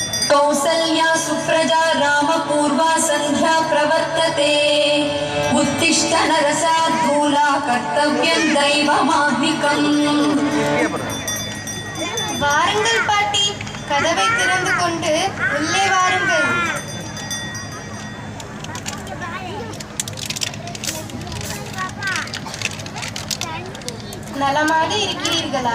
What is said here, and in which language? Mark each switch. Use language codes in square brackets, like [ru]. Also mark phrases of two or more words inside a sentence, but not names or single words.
[sa] कौसल्या सुप्रजा रामपूर्वा सन्ध्या प्रवर्तते उत्तिष्ठ नरसार्दूला कर्तव्यं दैवमाह्निकम्. [ta] வாருங்கள் பாட்டி, கதவை திறந்து கொண்டு உள்ளே வாருங்கள். நலமாக இருக்கிறீர்களா?